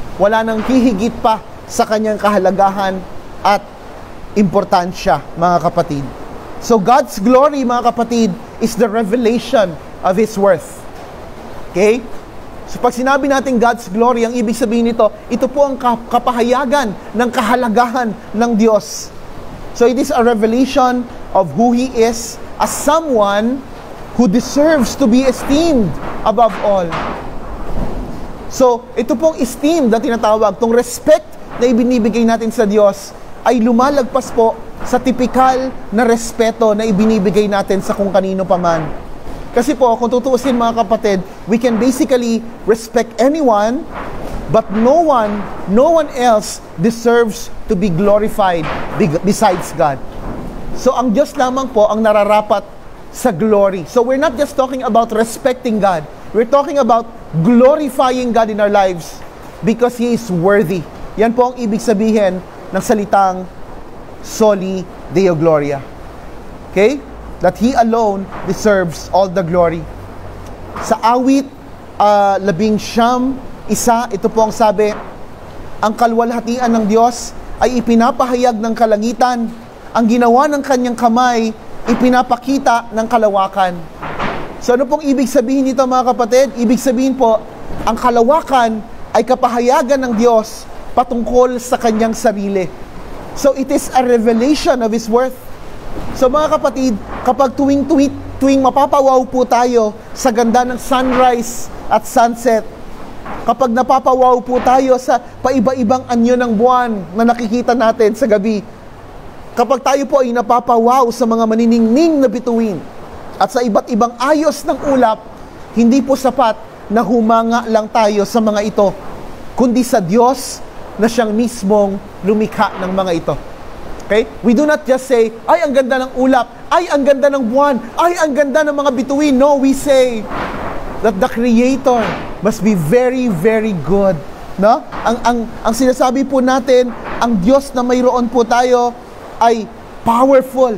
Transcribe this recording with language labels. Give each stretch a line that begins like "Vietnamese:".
Filipino: Wala nang hihigit pa sa kanyang kahalagahan at importansya, mga kapatid.
English: So, God's glory,
Filipino: mga kapatid,
English: is the revelation of His worth. Okay?
Filipino: So pag sinabi natin
English: God's glory,
Filipino: ang ibig sabihin nito, ito po ang kapahayagan ng kahalagahan ng Diyos.
English: So it is a revelation of who He is as someone who deserves to be esteemed above all.
Filipino: So ito pong esteem na tinatawag, itong respect na ibinibigay natin sa Diyos ay lumalagpas po sa tipikal na respeto na ibinibigay natin sa kung kanino paman. Kasi po, kung tutuusin, mga kapatid,
English: we can basically respect anyone, but no one else deserves to be glorified besides God.
Filipino: So ang Diyos lamang po ang nararapat sa glory.
English: So we're not just talking about respecting God. We're talking about glorifying God in our lives because He is worthy.
Filipino: Yan po ang ibig sabihin ng salitang Soli Deo Gloria. Okay?
English: That He alone deserves all the glory.
Filipino: Sa awit 11:1, ito po ang sabi, ang kaluwalhatian ng Diyos ay ipinapahayag ng kalangitan. Ang ginawa ng kanyang kamay, ipinapakita ng kalawakan. So ano pong ibig sabihin nito, mga kapatid? Ibig sabihin po, ang kalawakan ay kapahayagan ng Diyos patungkol sa kanyang sarili.
English: So it is a revelation of His worth.
Filipino: So mga kapatid, kapag tuwing mapapawaw po tayo sa ganda ng sunrise at sunset, kapag napapawaw po tayo sa paiba-ibang anyo ng buwan na nakikita natin sa gabi, kapag tayo po ay napapawaw sa mga maniningning na bituin at sa iba't ibang ayos ng ulap, hindi po sapat na humanga lang tayo sa mga ito, kundi sa Diyos na Siyang mismong lumikha ng mga ito. Okay?
English: We do not just say,
Filipino: ay, ang ganda ng ulap, ay, ang ganda ng buwan, ay, ang ganda ng mga bituin.
English: No, we say that the Creator must be very, very good. No?
Filipino: Ang sinasabi po natin, ang Diyos na mayroon po tayo ay powerful.